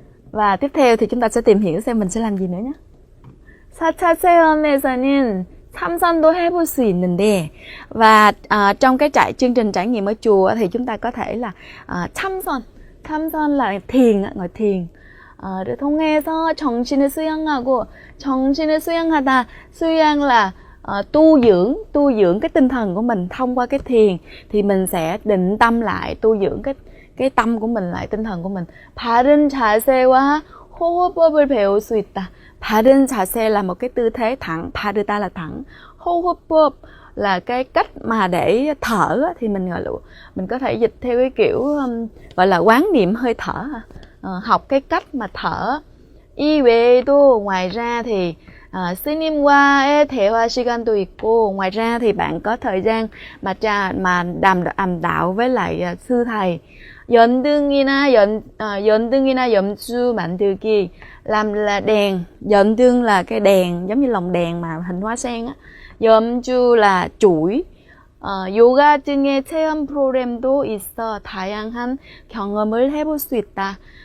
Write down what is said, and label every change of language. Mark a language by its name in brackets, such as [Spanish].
[Vietnamese] Và tiếp theo thì chúng ta sẽ tìm hiểu xem mình sẽ làm gì nữa nhé. [Korean] 4차 체험에서는 참선도 해볼 수 있는데, [Vietnamese] và trong cái chương trình trải nghiệm ở chùa thì chúng ta có thể là 참선 là thiền, ngồi thiền. [Korean] 를 통해서 정신을 수양하고, 정신을 수양하다, [Vietnamese] 수양 là tu dưỡng cái tinh thần của mình thông qua cái thiền, thì mình sẽ định tâm lại, tu dưỡng cái tâm của mình lại, tinh thần của mình. [Korean] 바른 자세와 호흡법을 배울 수 있다. [Vietnamese] 바른 자세 là một cái tư thế thẳng, 바르다 là thẳng, 호흡법 là cái cách mà để thở, thì mình có thể dịch theo cái kiểu gọi là quán niệm hơi thở, học cái cách mà thở. [Korean] 이 외에도, [Vietnamese] ngoài ra thì [Korean] 스님과의 대화 시간도 있고, [Vietnamese] ngoài ra thì bạn có thời gian mà đàm đạo với lại sư thầy. [Korean] 연등이나 염주 만들기, [Vietnamese] làm là đèn, 연등 là cái đèn giống như lồng đèn mà hình hoa sen á, 염주 là chuỗi. [Korean] 요가 등의 체험 프로그램도 있어 다양한 경험을 해볼 수 있다.